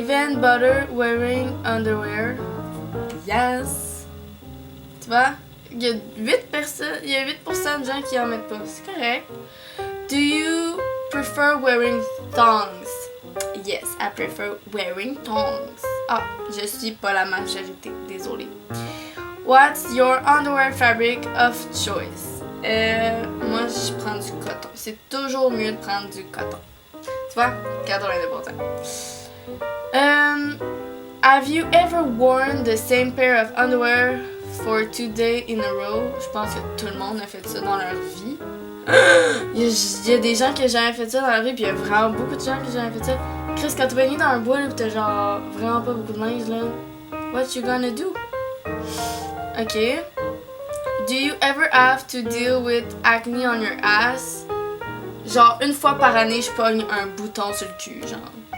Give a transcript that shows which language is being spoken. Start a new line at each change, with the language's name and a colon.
English: can't bother wearing underwear. Yes!
French: Tu vois? Il y a 8% de gens qui en mettent pas. C'est correct.
English: Do you prefer wearing thongs? Yes, I prefer wearing thongs.
French: Ah, je suis pas la majorité. Désolée.
English: What's your underwear fabric of choice?
French: Moi, je prends du coton. C'est toujours mieux de prendre du coton. Tu vois? 82%.
English: Have you ever worn the same pair of underwear for 2 days in a row?
French: Je pense que tout le monde a fait ça dans leur vie. Il y a des gens qui ont jamais fait ça dans leur vie, puis il y a vraiment beaucoup de gens qui ont jamais fait ça. Chris, quand tu vas dans un bois, là, pis t'as genre vraiment pas beaucoup de linge, là,
English: what you gonna do? Ok. Do you ever have to deal with acne on your ass?
French: Genre, une fois par année, je pogne un bouton sur le cul, genre.